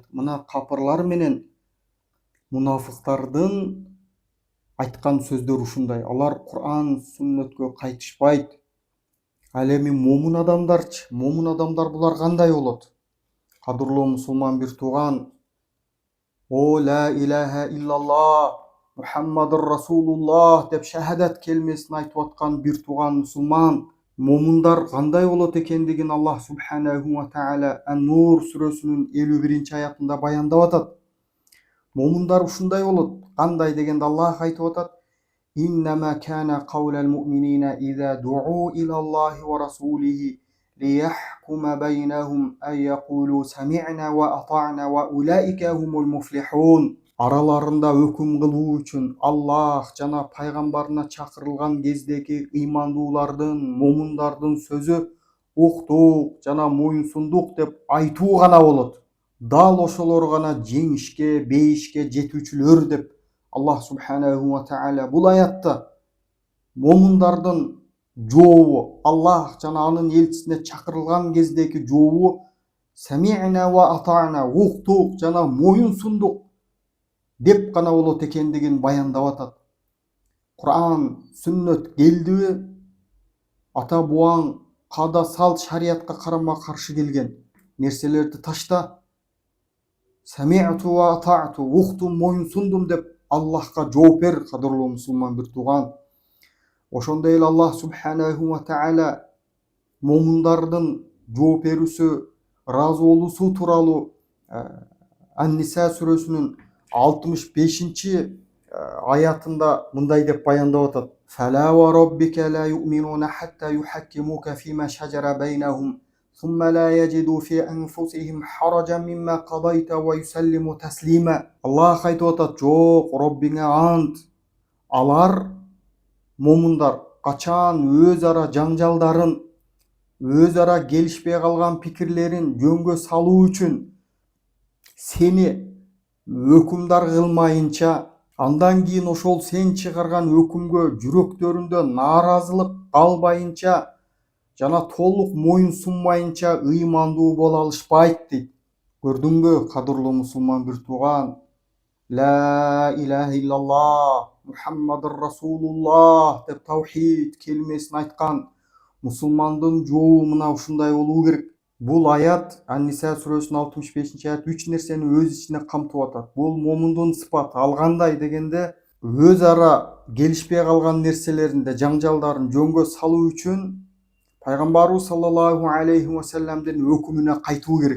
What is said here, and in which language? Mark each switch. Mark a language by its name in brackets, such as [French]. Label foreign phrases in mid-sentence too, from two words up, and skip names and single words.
[Kyrgyz] Мына капырлар менен мунафыктардын айткан сөздөр ушундай. Алар Кур'ан, сүннөткө кайтышпайт. Ал эми момун адамдарчы? Момун адамдар булар кандай болот? Кадырлуу мусулман бир тууган, о [Arabic] لا إله إلا الله محمد رسول الله [Kyrgyz] деп шахадат келмесин айтып аткан бир тууган мусулман, момундар кандай болот экендигин [Arabic] الله سبحانه وتعالى [Kyrgyz] Ан-Нур сүрөсүнүн 51-аятында баяндап атат. Момундар ушундай болот. Кандай дегенде Аллах айтып атат: [Arabic] إنما كان قول المؤمنين إذا دعوا إلى الله ورسوله ليحكم بينهم أن يقولوا سمعنا وأطعنا وأولئك هم المفلحون. [Kyrgyz] Араларында өкүм кылуу үчүн Аллах жана пайгамбарына чакырылган кездеги ыймандуулардын, момундардын сөзү уктук жана моюнсундук деп айтуу гана болот. Дал ошолор гана жеңишке, бейишке жетүүчүлөр деп [Arabic] الله سبحانه وتعالى [Kyrgyz] бул аятта момундардын жообу, Аллах жана анын элчисине чакырылган кездеги жообу [Arabic] سمعنا وأطعنا, [Kyrgyz] уктук жана моюнсундук деп гана болот экендигин баяндап атат. Кур'ан, сүннөт келдиби? Ата буаң каада салт, шариятка карама каршы келген нерселерди ташта. [Arabic] سمعت وأطعت, [Kyrgyz] уктум, моюнсундум деп Аллахка жооп бер, кадырлуу мусулман бир тууган. Ошондой эле [Arabic] الله سبحانه وتعالى [Kyrgyz] момундардын жооп берүүсү, ыраазы болуусу тууралуу Ан-Ниса сүрөсүнүн 65-аятында мындай деп баяндап атат. [Arabic] فلا وربك لا يؤمنون حتى يحكموك فيما شجر بينهم ثم لا يجدوا في أنفسهم حرجا مما قضيت ويسلموا تسليما. [Kyrgyz] Аллах айтып атат: жок, Роббиңе ант. Алар, момундар, качан өз ара жаңжалдарын, өз ара келишпей калган пикирлерин жөнгө салуу үчүн сени өкүмдар кылмайынча, андан кийин ошол сен чыгарган өкүмгө жүрөктөрүндө нааразылык калбайынча жана толук моюн сунмайынча ыймандуу боло алышпайт дейт. Көрдүңбү, кадырлуу мусулман бир тууган? [Arabic] لا إله إلا الله محمد رسول الله [Kyrgyz] деп таухид келмесин айткан мусулмандын жообу мына ушундай болуу керек. Бул аят Ан-Ниса сүрөсүнүн 65-аят 3 нерсени өз ичине камтып атат. Бул момундун сыпаты. Ал кандай дегенде, өз ара келишпей калган нерселеринде жаңжалдарын жөнгө салуу үчүн пайгамбарыбыз [Arabic] صلى الله عليه وسلم [Kyrgyz] өкүмүнө кайтуу керек.